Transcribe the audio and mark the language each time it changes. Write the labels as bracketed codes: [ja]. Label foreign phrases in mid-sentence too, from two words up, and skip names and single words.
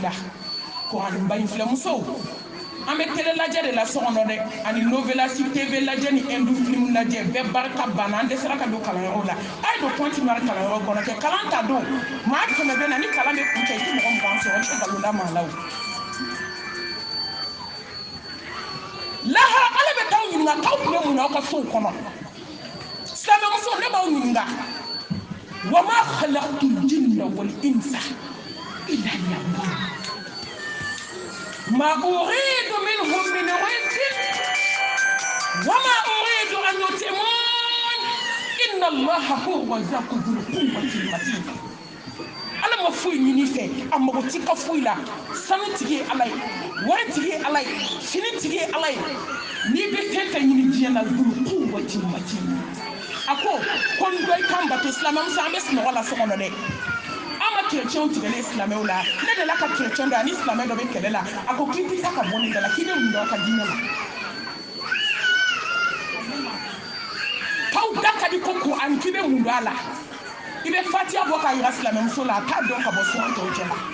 [bm] la kuranba in filɛ musow an bɛ télé lajɛ de la so kɔnɔ dɛ ani novelas tv lajɛ ni hindu film lajɛ bɛɛ barika banna an dɛsɛra ka don kalanyɔrɔw la a ye don continuer kalanyɔrɔ kɔnɔ kɛ kalan ta don maa 100 bɛ na ni kalan bɛ kun cɛ i tɛ mɔgɔ 20 sɔrɔ i tɛ nkalon da maa la o lahara ala bɛ t'aw ɲininka k'aw tun bɛ mun na aw ka sow kɔnɔ silamɛmuso ne b'aw ɲininka [ar] وما خلقت الجن والإنس إلا ليعبدون ما أريد منهم من رزق وما أريد أن يطعمون إن الله هو الرزاق ذو القوة المتين [bm] ala ma foyi ɲini fɛ a mago ti ka foyi la sanu tigi ye ala ye wari tigi ye ala ye fini tigi ye ala ye n'i bɛ fɛn fɛn ɲini diɲɛ na [ar] ذو القوة المتين [bm] a ko n dɔ i kan bato silamɛmuso an bɛ sunɔgɔ la so kɔnɔ dɛ an ma kerecɛnw tigɛlen silamɛw la ne de la ka kerecɛn dɔ ani silamɛ dɔ bɛ kɛlɛ la a ko k'i tɛ taa ka bɔ ne da la k'i bɛ mun dɔn ka diinɛ la k'aw da ka di ko kuran k'i bɛ mun dɔn a la i bɛ fatiya bɔ k'a yira silamɛmuso la a t'a dɔn ka bɔ suran tɔw cɛ la